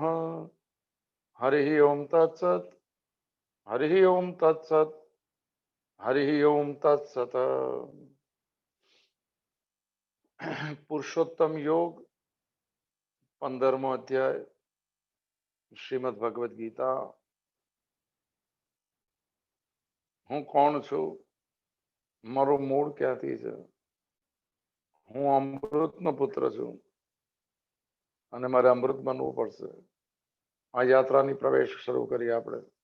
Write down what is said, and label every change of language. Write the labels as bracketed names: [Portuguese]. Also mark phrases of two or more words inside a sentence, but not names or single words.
[Sanskrit] हरि ओम तत्सत् हरि ओम तत्सत् हरि ओम तत्सत्। [Gujarati] પુરુષોત્તમ યોગ 15મો અધ્યાય શ્રીમદ્ ભગવદ ગીતા। હું કોણ છું, મારો મૂળ ક્યાંથી છે? હું અમૃતનો પુત્ર છું અને મારે અમૃત બનવું પડશે. આ યાત્રાની પ્રવેશ શરૂ કરી આપણે.